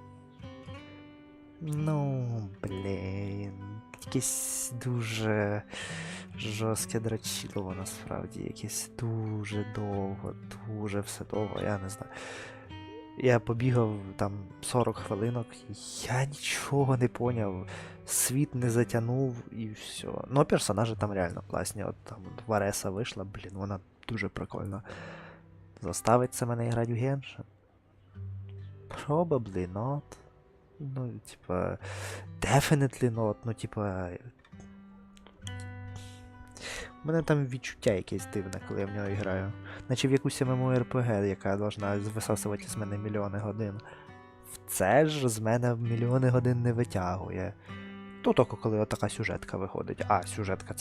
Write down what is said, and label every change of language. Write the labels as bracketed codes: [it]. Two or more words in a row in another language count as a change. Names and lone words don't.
[uk] Ну, блін, якесь дуже жорстке дрочилово насправді, якесь дуже довго, дуже все довго, я не знаю. Я побігав там 40 хвилинок, і я нічого не поняв, світ не затягнув і все. Ну, персонажі там реально класні, от там Вареса вийшла, блін, вона дуже прикольна. Заставить це мене грати в Genshin? [en] Probably not. [uk] Ну, типа, [en] definitely not, [uk] ну, типа... У мене там відчуття якесь дивне, коли я в нього граю. Наче в якусь MMORPG, яка должна висасувати з мене мільйони годин. Це ж з мене мільйони годин не витягує. То тільки коли отака сюжетка виходить.